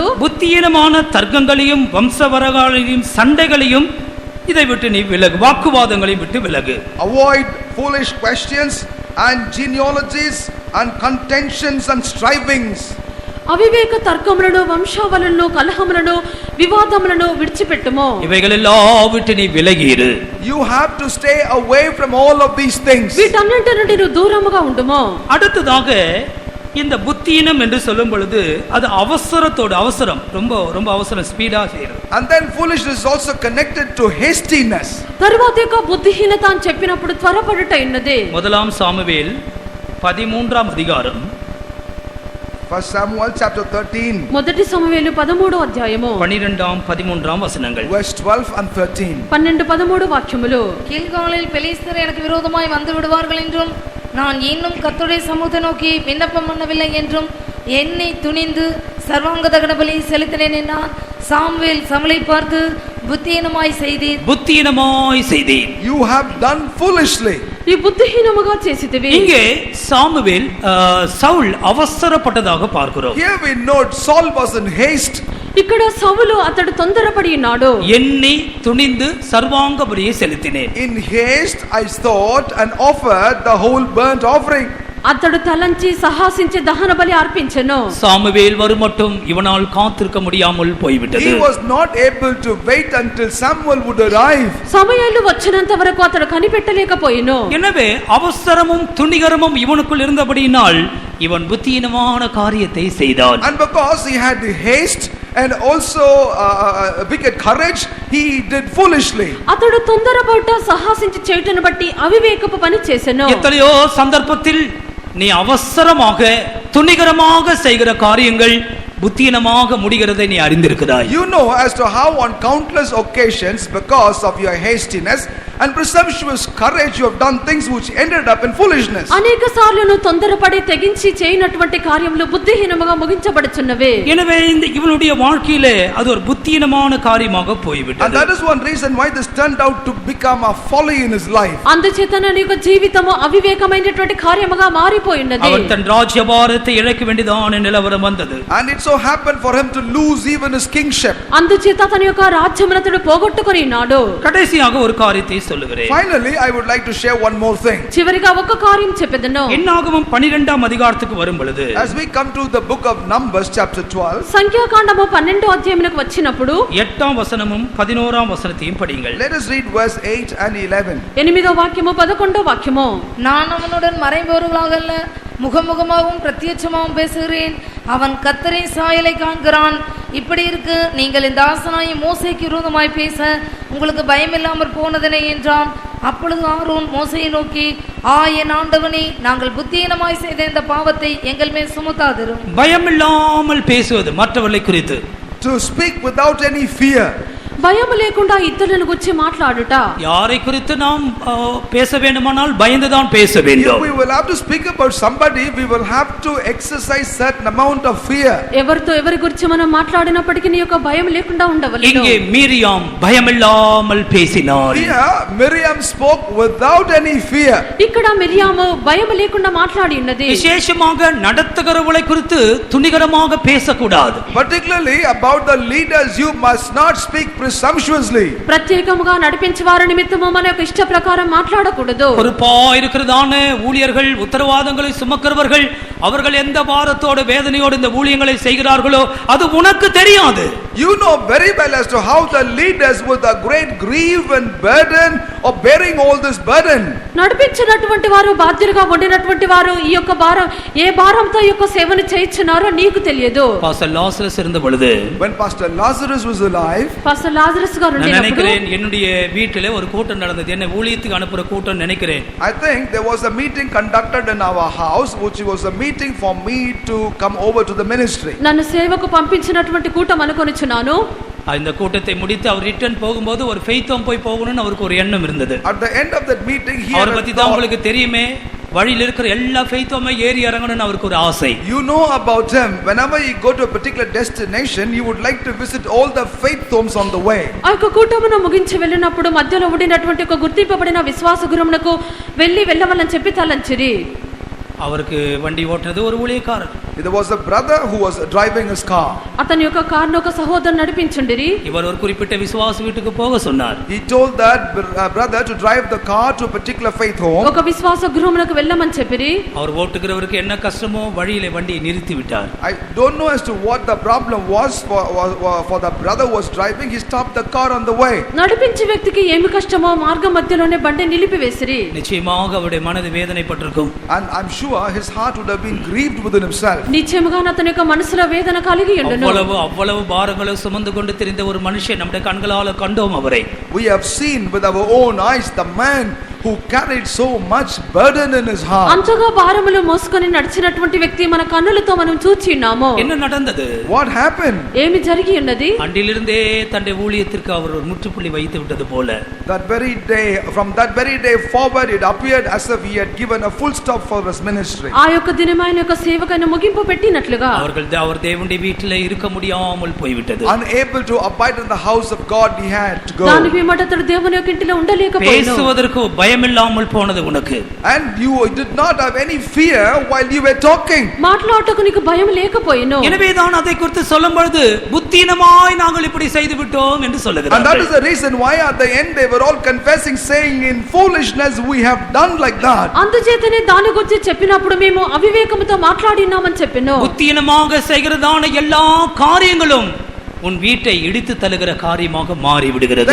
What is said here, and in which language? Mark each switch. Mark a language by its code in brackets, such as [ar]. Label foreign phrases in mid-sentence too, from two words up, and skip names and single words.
[ta] புத்தியீனமான தர்க்கங்களையும் வம்சவரகாலையும் சண்டைகளையும் இதை விட்டு நீ விலகு, வாக்குவாதங்களையும் விட்டு விலகு. [en] avoid foolish questions and genealogies and contentions and strivings. [te] అవివేక తర్కములను, వంశావళులను, కలహములను, వివాదములను విడిచిపెట్టుము. [ta] இவைகள் எல்லாம் விட்டு நீ விலகிரு. [en] You have to stay away from all of these things. [te] వీటన్నిటి నుండి నువ్వు దూరముగా ఉండుము. [ta] அடுத்ததாக இந்த புத்தியினம் என்று சொல்லும் பொழுது அது அவசரத்தோடு, அவசரம், ரொம்ப ரொம்ப அவசரம், ஸ்பீடா செய்யறது. [en] And then foolishness is also connected to hastiness. [te] తరువాత యొక్క బుద్ధిహీనత అని చెప్పినప్పుడు త్వరపడుట ఉన్నది. [ta] 1 சாமுவேல் 13ஆம் அதிகாரம் [en] 1 Samuel chapter 13 [te] మొదటి సమూయేలు 13వ అధ్యాయము [ta] 12ஆம் 13ஆம் வசனங்கள். [en] verse 12 and 13. [te] 12-13 వాక్యములు. [ta] கீழ்காலில் பெலிஸ்தர் எனக்கு விரோதமாய் வந்து விடுவார்கள் என்றும் நான் இன்னும் கர்த்தருடைய சமூகத்தை நோக்கி விண்ணப்பம் பண்ணவில்லை என்றும் என்னை துணிந்து சர்வாங்க தகன பலி செலுத்தினேன் என்றான். சாமுவேல் சவுலை பார்த்து புத்தியீனமாய் செய்தீர். புத்தியீனமாய் செய்தேன். [en] You have done foolishly. [te] ఈ బుద్ధిహీనముగా చేసితివి. [ta] இங்கே சாமுவேல் சவுல் அவசரப்பட்டதாக பார்க்கிறோம். [en] Here we note Saul was in haste. [te] ఇక్కడ సౌలు అతడు తొందరపడి ఉన్నాడు. [ta] என்னை துணிந்து சர்வாங்க பலியை செலுத்தினேன். [en] In haste I thought and offered the whole burnt offering. [te] అతడు తలంచి సాహసించి దహన బలి అర్పించెను. [ta] சாமுவேல் வருமட்டும் இவனால் காத்திருக்க முடியாமல் போய்விட்டது. [en] He was not able to wait until Samuel would arrive. [te] సమయాలు వచ్చినంత వరకు అతడు కనిపెట్టలేకపోయెను. [ta] எனவே அவசரமும் துணிகரமும் இவனுக்குள் இருந்தபடியினால் இவன் புத்தியீனமான காரியத்தை செய்தான். [en] And because he had haste and also wicked courage, he did foolishly. [te] అతడు తొందరపడ్డ సాహసించి చేయటను బట్టి అవివేకపు పని చేసెను. [ta] எத்தனையோ சந்தர்ப்பத்தில் நீ அவசரமாக துணிகரமாக செய்கிற காரியங்கள் புத்தியீனமாக முடிகிறதை நீ அறிந்திருக்கிறாய். [en] You know as to how on countless occasions because of your hastiness and presumptuous courage you have done things which ended up in foolishness. [te] అనేక సార్లు నువ్వు తొందరపడి తెగించి చేయనటువంటి కార్యములు బుద్ధిహీనముగా ముగించబడుచున్నవే. [ta] எனவே இந்த இவனுடைய வாழ்க்கையிலே அது ஒரு புத்தியீனமான காரியமாக [en] And [ta] போய்விட்டது. [en] that is one reason why this turned out to become a folly in his life. [te] అందుచేత నీ యొక్క జీవితము అవివేకమైనటువంటి కార్యముగా మారిపోయినది. [ta] அவன் தன் ராஜ்யபாரத்தை இழக்க வேண்டியதான நிலவரம் வந்தது. [en] And it so happened for him to lose even his kingship. [te] అందుచేత తన యొక్క రాజ్యమును అతడు పోగొట్టుకొని ఉన్నాడు. [ta] கடைசியாக ஒரு காரியத்தை சொல்லுகிறேன். [en] Finally, I would like to share one more thing. [te] చివరిగా ఒక కార్యం చెప్పెదను. [ta] என்னாகமம் 12ஆம் அதிகாரத்துக்கு வரும் பொழுது [en] As we come to the book of Numbers chapter 12, [te] సంఖ్యాకాండము 12వ అధ్యాయమునకు వచ్చినప్పుడు [ta] 8ஆம் வசனமும் 11ஆம் வசனத்தையும் படியுங்கள். [en] let us read verse 8 and 11. [te] 8వ వాక్యము 11వ వాక్యము. [ta] நான் அவனுடன் மறைபொருளாக அல்ல முகமுகமாகவும் பிரத்யட்சமாகவும் பேசுகிறேன். அவன் கர்த்தரின் சாயலை காண்கிறான். இப்படி இருக்கு நீங்கள் இந்த ஆசனாயை மோசேக்கு விரோதமாய் பேச உங்களுக்கு பயமில்லாமற் போனதனை என்றான். அப்பொழுது ஆரோன் மோசையை நோக்கி, என் ஆண்டவனே, நாங்கள் புத்தியீனமாய் செய்த இந்த பாவத்தை எங்கள் மேல் சுமத்தாதிரும். பயமில்லாமல் பேசுவது மற்றவர்களை குறித்து. [en] To speak without any fear. [te] భయం లేకుండా ఇతరులను గురించి మాట్లాడుట. [ta] யாரை குறித்து நாம் பேச வேண்டுமானால் பயந்துதான் பேச [en] If [ta] வேண்டும். [en] we will have to speak about somebody, we will have to exercise certain amount of fear. [te] ఎవరితో ఎవరి గురించి మనం మాట్లాడినప్పటికీ నీ యొక్క భయం లేకుండా ఉండవలెను. [ta] இங்கே மீரியாம் பயமில்லாமல் பேசினாள். [en] Here Miriam spoke without any fear. [te] ఇక్కడ మిరియాము భయం లేకుండా మాట్లాడి ఉన్నది. [ta] விசேஷமாக நடத்துகிறவளை குறித்து துணிகரமாக பேசக்கூடாது. [en] Particularly about the leaders, you must not speak presumptuously. [te] ప్రత్యేకముగా నడిపించే వారి నిమిత్తము మన యొక్క ఇష్ట ప్రకారం మాట్లాడకూడదు. [ta] பொறுப்பா இருக்கிறதான ஊழியர்கள், உத்தரவாதங்களை சுமக்கிறவர்கள், அவர்கள் எந்த பாரத்தோடு வேதனையோடு இந்த ஊழியங்களை செய்கிறார்களோ அது உனக்கு தெரியாது. [en] You know very well as to how the leaders with a great grief and burden of bearing all this burden. [te] నడిపించినటువంటి వారు, బాధ్యులుగా ఉండినటువంటి వారు ఈ యొక్క భారం ఏ భారంతో ఈ యొక్క సేవను చేయించున్నారో నీకు తెలియదు. [ta] பாஸ்டர் லாசரஸ் இருந்த பொழுது, [en] When Pastor Lazarus was alive, [te] పాస్టర్ లాజరస్ గారు [ta] நான் [te] ఉండినప్పుడు [ta] நினைக்கிறேன் என்னுடைய வீட்டிலே ஒரு கூட்டம் நடந்தது. என்னை ஊழியத்துக்கு அனுப்புற கூட்டம் நினைக்கிறேன். [en] I think there was a meeting conducted in our house, which was a meeting for me to come over to the ministry. [te] నన్ను సేవకు పంపించినటువంటి కూటం అనుకొనిచున్నాను. [ta] இந்த கூட்டத்தை முடித்து அவர் ரிட்டர்ன் போகும்போது ஒரு ஃபெய்த்தோம் போய் போகணும்னு அவருக்கு ஒரு எண்ணம் இருந்தது. [en] At the end of that meeting, he [ta] அவரை [en] had [ta] பத்தி [en] a [ta] தான் [en] thought. [ta] உங்களுக்கு தெரியுமே, வழியில் இருக்கிற எல்லா ஃபெய்த்தோமே ஏறி இறங்கணும்னு அவருக்கு ஒரு ஆசை. [en] You know about him. Whenever you go to a particular destination, you would like to visit all the faith homes on the way. [te] ఆ యొక్క కూటమును ముగించి వెళ్ళినప్పుడు మధ్యలో ఉండినటువంటి ఒక గుర్తింపబడిన విశ్వాస గృహమునకు వెళ్ళవలని చెప్పి తలంచిరి. [ta] அவருக்கு வண்டி ஓட்டுறது ஒரு ஊழியக்காரர். [en] There was a brother who was driving his car. [te] అతని యొక్క కారును ఒక సహోదరుడు నడిపించుండిరి. [ta] இவர் ஒரு குறிப்பிட்ட விசுவாச வீட்டுக்கு போக சொன்னார். [en] He told that brother to drive the car to a particular faith home. [te] ఒక విశ్వాస గృహమునకు వెళ్ళమని చెప్పిరి. [ta] அவர் ஓட்டுகிறவருக்கு என்ன கஷ்டமோ வழியிலே வண்டியை நிறுத்தி விட்டார். [en] I don't know as to what the problem was for the brother who was driving. He stopped the car on the way. [te] నడిపించే వ్యక్తికి ఏమి కష్టమో మార్గం మధ్యలోనే బండి నిలిపివేసిరి. [ta] நிச்சயமாக அவருடைய மனது வேதனைப்பட்டிருக்கும். [en] And I'm sure his heart would have been grieved within himself. [te] నిశ్చయముగా అతని యొక్క మనసులో వేదన కలిగి ఉండును. [ta] அவ்வளவு பாரங்களை சுமந்து கொண்டு திரிந்த ஒரு மனுஷன் நம்முடைய கண்களால கண்டோம் அவரை. [en] We have seen with our own eyes the man who carried so much burden in his heart. [te] అంతగా భారములు మోసుకొని నడిచినటువంటి వ్యక్తి మన కన్నులతో మనం చూచి ఉన్నాము. [ta] என்ன நடந்தது? [en] What happened? [te] ఏమి జరిగి ఉన్నది? [ta] அன்றிலிருந்தே தன்னுடைய ஊழியத்திற்கு அவர் ஒரு முற்றுப்புள்ளி வைத்து விட்டது போல. [en] That very day, from that very day forward, it appeared as if he had given a full stop for his ministry. [te] ఆ యొక్క దినమైన యొక్క సేవకైన ముగింపు పెట్టినట్లుగా [ta] அவர் தேவனுடைய வீட்டிலே இருக்க முடியாமல் పోయిவிட்டது. [en] Unable to abide in the house of God, he had to go. [te] దాని విమట అతడు దేవుని యొక్క ఇంటిలో ఉండలేకపోయాడు. [ta] பேசுவதற்கு பயமில்லாமல் போனது உனக்கு. [en] And you did not have any fear while you were talking. [te] మాట్లాడటకు నీకు భయం లేకపోయినో. [ta] எனவே தான் அதை குறித்து சொல்லும் பொழுது புத்தினமாய் நாங்கள் இப்படி செய்து விட்டோம் என்று சொல்லுகிறார்கள். [en] And that is the reason why at the end they were all confessing, saying in foolishness we have done like that. [te] అందుచేతనే దాని గురించి చెప్పినప్పుడు మేము అవివేకముతో మాట్లాడినామని చెప్పెను. [ta] புத்தினமாக செய்கிறதான எல்லா காரியங்களும் உன் வீட்டை இடித்து தள்ளுகிற காரியமாக மாறி விடுகிறது.